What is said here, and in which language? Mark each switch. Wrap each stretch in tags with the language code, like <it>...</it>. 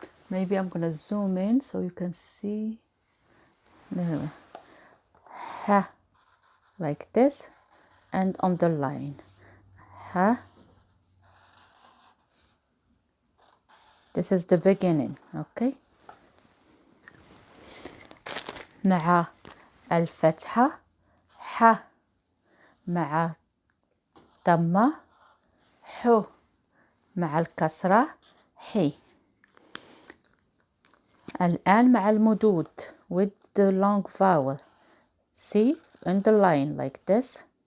<en>Maybe I'm gonna zoom in so you can see. There, ha, like this, and underline. Ha. This is the beginning, okay?</en> <ar>مع الفتحة ح, مع ضمة ح, مع الكسرة حي. الآن مع المدود</ar> <en>with the long vowel. See, underline like this.</en>